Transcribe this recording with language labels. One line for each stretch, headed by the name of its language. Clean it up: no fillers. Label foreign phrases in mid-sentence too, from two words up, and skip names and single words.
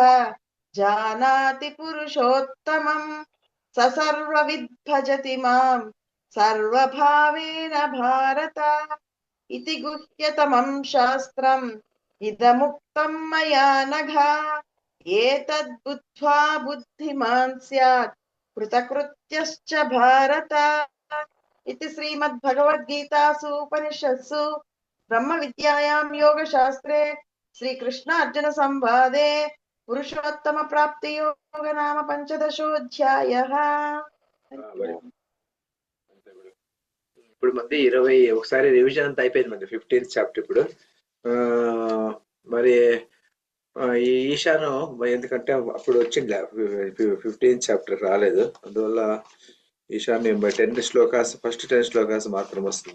Sanskrit: జానాతి పురుషోత్తమం స సర్వవిద్ భజతి మాం సర్వభావేన భారత ఇతి గుహ్యతమం శాస్త్రం ఇదముక్తం మయా నఘ ఏతద్బుద్ధ్వా బుద్ధిమాన్ స్యాత్ కృతకృత్యశ్చ భారత इति श्रीमद्भगवद्गीतासु उपनिषत्सु ब्रह्म विद्यायां योगशास्त्रे श्रीकृष्ण अर्जुन संवादे पुरुषोत्तम प्राप्ति योग नाम पंचदशोऽध्यायः.
Telugu: ఇప్పుడు మంది 20 ఒకసారి రివిజన్ అంతా అయిపోయింది మంది. 15th చాప్టర్ ఇప్పుడు. మరి ఈ ఈశాను ఎందుకంటే అప్పుడు వచ్చింది 15th చాప్టర్ రాలేదు, అందువల్ల ఈశాన్యం 10 శ్లోకాస్ ఫస్ట్ 10 శ్లోకాస్ మాత్రం వస్తుంది.